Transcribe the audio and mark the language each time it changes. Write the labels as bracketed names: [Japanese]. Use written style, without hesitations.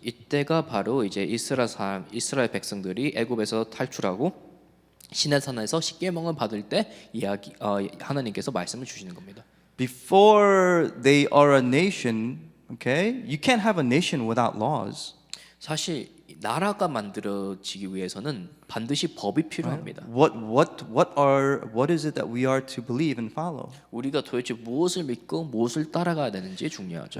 [Korean] 이때가 바로 이제 이스라엘 백성들이 애굽에서 탈출하고 시내산에서 십계명을 받을 때 하나님께서 말씀을 주시는 겁니다. [English] Before they are a nation, okay, you can't have a nation without laws. [Korean] 사실 나라가 만들어지기 위해서는 반드시 법이 필요합니다. [English] What is it that we are to believe and follow? [Korean] 우리가 도대체 무엇을 믿고 무엇을 따라가야 되는지 중요하죠.